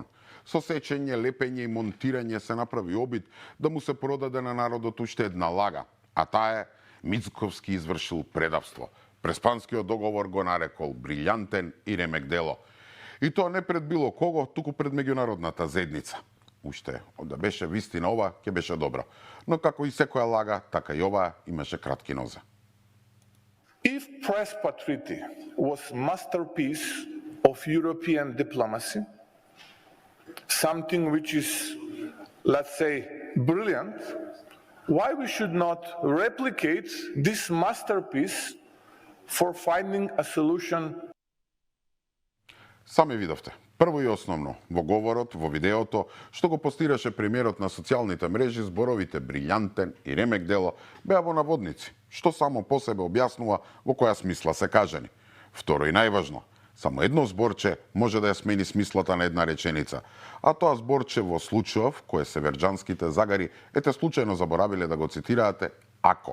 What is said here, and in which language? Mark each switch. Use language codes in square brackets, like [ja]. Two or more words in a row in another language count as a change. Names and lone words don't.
[mk] Со сечење, лепење и монтирање се направи обид да му се продаде на народот уште една лага, а таа е Мицковски извршил предавство. Преспанскиот договор го нарекол брилјантен и ремек дело. И тоа не пред било кого, туку пред меѓународната заедница. Уште да беше вистина ова, ќе беше добро. Но како и секоја лага, така и ова имаше кратки нозе. [en] If Prespa Treaty was masterpiece of European diplomacy, something which is, let's say, brilliant, why we should not replicate this masterpiece for finding a solution? [mk] Сами видовте. Прво и основно, во говорот, во видеото, што го постираше премиерот на социјалните мрежи, зборовите брилјантен и ремек дело беа во наводници, што само по себе објаснува во која смисла се кажани. Второ и најважно, само едно зборче може да ја смени смислата на една реченица, а тоа зборче во случајов кое северџанските загари ете случајно заборавиле да го цитираате ако.